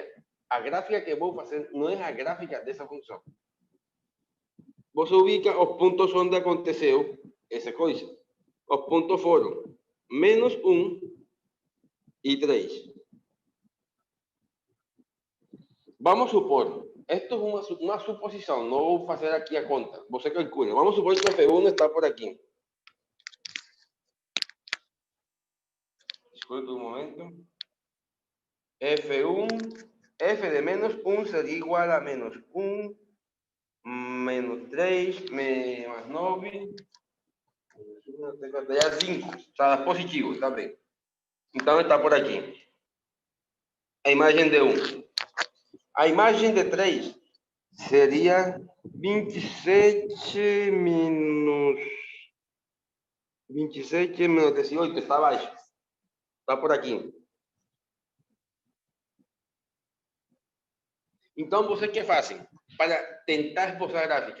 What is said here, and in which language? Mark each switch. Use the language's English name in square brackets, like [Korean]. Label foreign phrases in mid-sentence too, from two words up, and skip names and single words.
[Portuguese] A gráfica que vou fazer não é a gráfica dessa função. Você ubica os pontos onde aconteceu essa coisa. Os pontos foram menos 1 e 3. Vamos supor, [Spanish] esto es una suposición, no voy a hacer aquí a conta, [Portuguese] você calcula. [Spanish] Vamos a suponer que F1 está por aquí. Disculpe un momento. F1, F de menos 1 sería igual a menos 1, menos 3, más 9, ya 5, está positivo, está bien. Entonces está por aquí. A imagen de 1. [Portuguese] A imagem de 3 seria 27 menos 18, está abaixo. Está por aqui. Então, vocês que fazem para tentar esboçar a gráfica?